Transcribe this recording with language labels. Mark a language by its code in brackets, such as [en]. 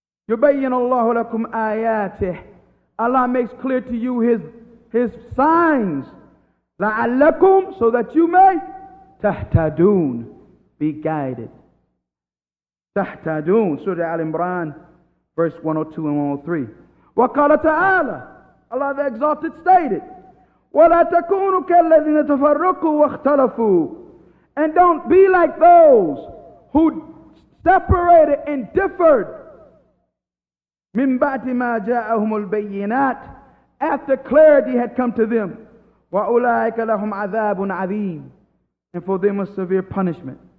[ar] يُبَيِّنُ اللَّهُ لَكُمْ آيَاتِهِ. [en] Allah makes clear to you His signs. [ar] لَعَلَّكُمْ, [en] so that you may [ar] تَهْتَدُونَ, [en] be guided. [ar] تَهْتَدُونَ, [en] Surah Al-Imran, verse 102 and 103. [ar] وَقَالَ تَعَالَى, [en] Allah the Exalted stated, [ar] وَلَا تَكُونُوا كَالَّذِينَ تَفَرَّقُوا وَاخْتَلَفُوا. [en] And don't be like those who separated and differed [ar] مِنْ بَعْدِ مَا جَاءَهُمُ الْبَيِّنَاتِ, [en] after clarity had come to them. [ar] وَأُولَٰئِكَ لَهُمْ عَذَابٌ عَظِيمٌ, [en] and for them a severe punishment.